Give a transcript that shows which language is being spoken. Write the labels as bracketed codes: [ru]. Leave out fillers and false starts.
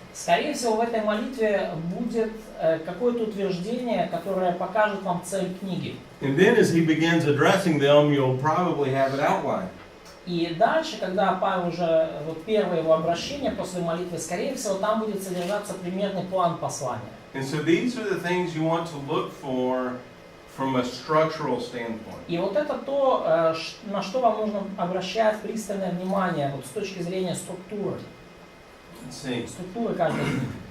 [ru] Скорее всего, в этой молитве будет какое-то утверждение, которое покажет вам цель книги. [en] And then as he begins addressing them, you'll probably have it outlined. [ru] И дальше, когда Павел уже, вот первое его обращение после молитвы, скорее всего, там будет содержаться примерный план послания. [en] And so these are the things you want to look for from a structural standpoint. [ru] И вот это то, на что вам нужно обращать пристальное внимание, вот с точки зрения структуры. [en] Let's see. [ru] Структуры каждой книги.